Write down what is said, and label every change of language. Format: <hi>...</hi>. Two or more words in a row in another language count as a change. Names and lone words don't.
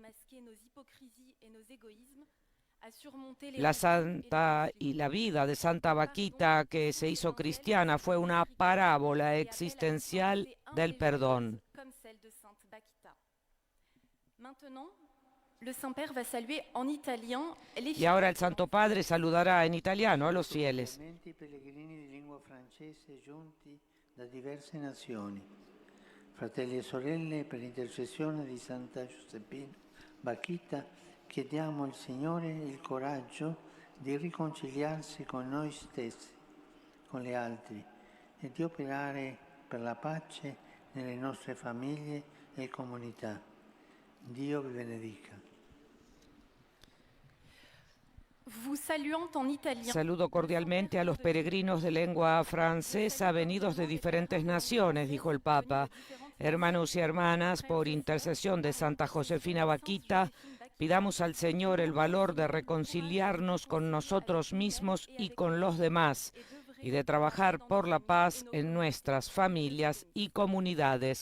<es>La santa y la vida de Santa Bakhita, que se hizo cristiana, fue una parábola existencial del perdón. Y ahora el Santo Padre saludará en italiano a los fieles.</es> <it>Da diverse nazioni. Fratelli e sorelle, per intercessione di Santa Giuseppina Bakhita, chiediamo al Signore il coraggio di riconciliarsi con noi stessi, con gli altri e di operare per la pace nelle nostre famiglie e comunità. Dio vi benedica.</it> <es>Saludo cordialmente a los peregrinos de lengua francesa venidos de diferentes naciones, dijo el Papa. Hermanos y hermanas, por intercesión de Santa Josefina Bakhita, pidamos al Señor el valor de reconciliarnos con nosotros mismos y con los demás, y de trabajar por la paz en nuestras familias y comunidades.</es>